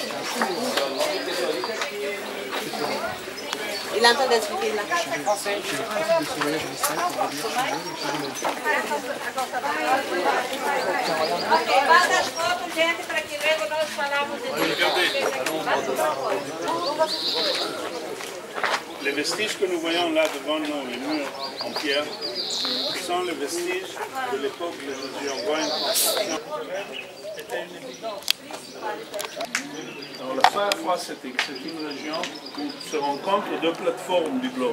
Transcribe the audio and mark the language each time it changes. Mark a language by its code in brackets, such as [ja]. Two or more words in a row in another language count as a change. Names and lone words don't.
[fr] Il entend d'expliquer là. [pt] Ok, manda as fotos, gente, para que logo nós falamos de [fr] Les vestiges que nous voyons là devant nous, les murs en pierre, sont les vestiges de l'époque de Jésus. On voit une construction. C'était une évidence. Alors la Sahara, c'est une région où se rencontrent 2 plateformes du globe.